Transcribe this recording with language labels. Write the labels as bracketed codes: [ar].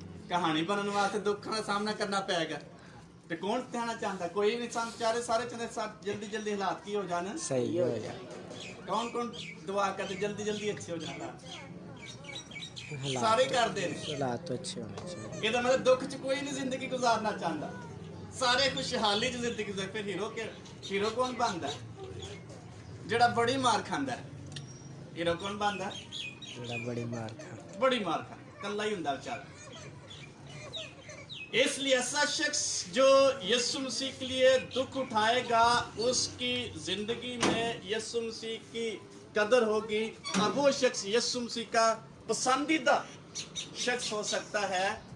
[hi] कहानी बनने वास्ते दुखों का सामना करना पड़ेगा, तो कौन सहना चाहता? कोई नहीं। बेचारे सारे चाहते जल्दी जल्दी हालात की हो जाना, सही हो जाए। कौन कौन दुआ करते जल्दी जल्दी अच्छे हो जाना? सारे करते हैं। हालात तो अच्छे होने चाहिए। ये मतलब दुख च कोई नहीं जिंदगी गुजारना चाहता, [pa] ਸਾਰੇ ਖੁਸ਼ਹਾਲੀ ਦੀ ਜ਼ਿੰਦਗੀ ਦੇ ਫਿਰ ਹੀਰੋ ਕੌਣ ਬਣਦਾ ਜਿਹੜਾ ਬੜੀ ਮਾਰ ਖਾਂਦਾ ਹੀਰੋ ਕੌਣ ਬਣਦਾ [hi] बड़ा बड़ी मार खा [pa] बड़ी मार खा कल्ला ही हुंदा बेचारा [hi] इसलिए ऐसा शख्स जो यीशु मसीह के लिए दुख उठाएगा उसकी जिंदगी में यीशु मसीह की कदर होगी और वो शख्स यीशु मसीह का पसंदीदा शख्स हो सकता है।